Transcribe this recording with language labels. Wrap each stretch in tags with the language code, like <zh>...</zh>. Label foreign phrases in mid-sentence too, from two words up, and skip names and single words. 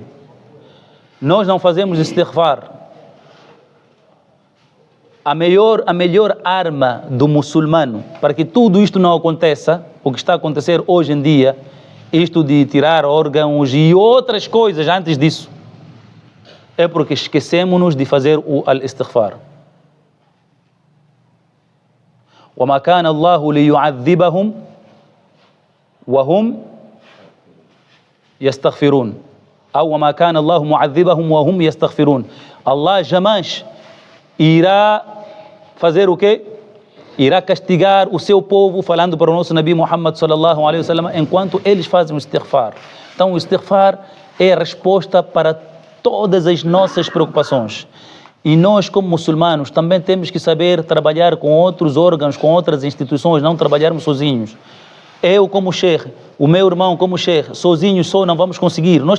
<pt>Nós não fazemos istighfar. A melhor arma do muçulmano para que tudo isto não aconteça, o que está a acontecer hoje em dia, isto de tirar órgãos e outras coisas antes disso, é porque esquecemos-nos de fazer o al-istighfar.</pt> <ar>وَمَا كَانَ اللَّهُ لِيُعَذِّبَهُمْ وَهُمْ يَسْتَغْفِرُونَ أو وَمَا كَانَ اللَّهُ مُعَذِّبَهُمْ وَهُمْ يَسْتَغْفِرُونَ.</ar> <pt>Allah jamais irá fazer o quê? Irá castigar o seu povo, falando para o nosso Nabi Muhammad</pt> <ar>صلى الله عليه وسلم,</ar> <pt>enquanto eles fazem o istighfar. Então o istighfar é a resposta para todas as nossas preocupações. E nós, como muçulmanos, também temos que saber trabalhar com outros órgãos, com outras instituições, não trabalharmos sozinhos. Eu como sheikh, o meu irmão como sheikh, sozinhos só não vamos conseguir.</pt>